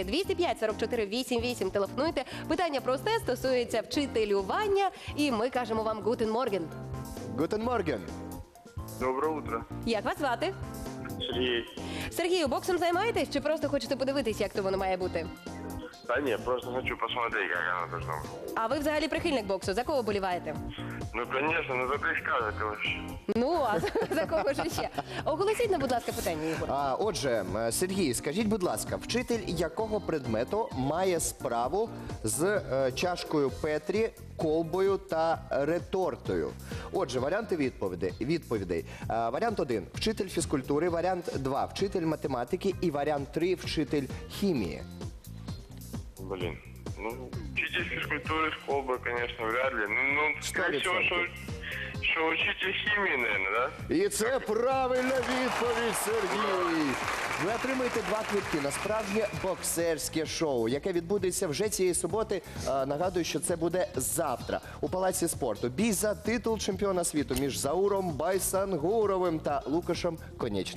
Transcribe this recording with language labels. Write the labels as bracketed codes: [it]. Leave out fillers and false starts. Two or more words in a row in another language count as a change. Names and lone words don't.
[uk] 205 44 88. Телефонуйте. Питання просте, стосується вчителювання. І ми кажемо вам [de] «Guten Morgen». Guten Morgen. [ru] Доброе утро. [uk] Як вас звати? [ru] Сергей. [uk] Сергію, боксом займаєтесь чи просто хочете подивитись, як то воно має бути? [ru] Да нет, просто хочу посмотреть, как оно должно быть. [uk] А ви взагалі прихильник боксу? За кого боліваєте? [ru] Ну, конечно, ну за Кричка, это вообще. [uk] Ну, а за кого ж ще? Оголосіть нам, будь ласка, питання, Ігор. Отже, Сергій, скажіть, будь ласка, вчитель якого предмету має справу з чашкою Петрі, колбою та ретортою? Отже, варіанти відповідей. Варіант 1 – вчитель фізкультури, варіант 2 – вчитель математики і варіант 3 – вчитель хімії. [ru] Блин. Ну, учитель физкультуры, школы, конечно, вряд ли. Ну, скорее всего, 100%. что учитель химии, наверное, да? [uk] І це правильна відповідь, Сергій! Ви отримаєте 2 квитки на справжнє боксерське шоу, яке відбудеться вже цієї суботи. Нагадую, що це буде завтра у Палаці спорту. Бій за титул чемпіона світу між Зауром Байсангуровим та Лукашем Конечним.